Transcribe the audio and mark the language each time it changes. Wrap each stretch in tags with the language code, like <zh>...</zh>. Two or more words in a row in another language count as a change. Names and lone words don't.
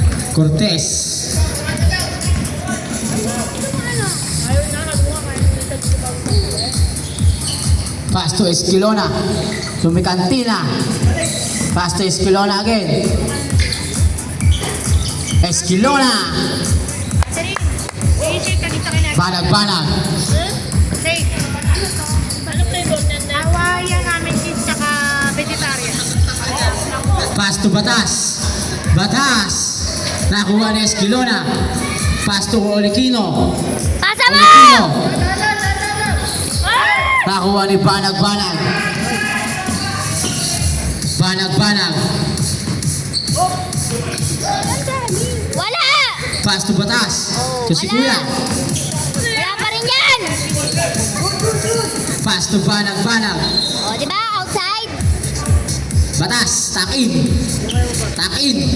<tl>Cortez. Ayaw na, nagawa kayo.</tl> <en>Pass to Esquilona.</en> <tl>Sumikantina.</tl> <en>Pass to Esquilona again. Esquilona. Banag-banag.</en> <tl>Ano flavor niyan na? Hawaiian namin din saka vegetarian.</tl> <en>Pass to Batas. Batas.</en> <tl>Nakuha ni Esquilona.</tl> <en>Pass to</en> <tl>Olikino. Pasa mo! Olikino. Nakuha ni Banag-banag. Banag-banag. Wala!</tl> <en>Pass to Batas. To</en> <tl>si Kuya. Wala pa rin yan!</tl> <en>Pass to Banag-banag.</en> <tl>O, di ba? Outside? Batas. Takin. Takin.</tl>